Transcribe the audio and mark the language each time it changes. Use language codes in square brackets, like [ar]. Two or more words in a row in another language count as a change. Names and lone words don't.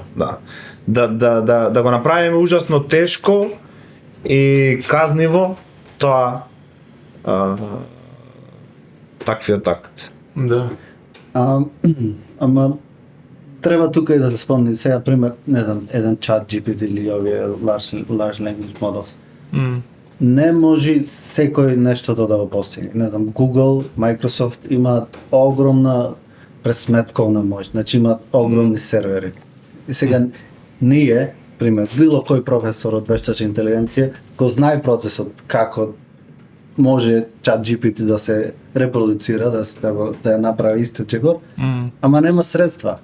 [mk] Да го направиме ужасно тешко и казниво тоа таквиот акт. Да. Ама треба тука и да се спомни сега пример, не знам, еден ChatGPT или овие [en] large language models. [mk] Не може секој нештото да го постигне. Не знам, Google, Microsoft имаат огромна пресметковна моќ, значи имаат огромни сервери. И сега ние, пример, било кој професор од вештачка интелигенција го знае процесот како може ChatGPT да се репродуцира, да ја направи истиот чекор, ама нема средства.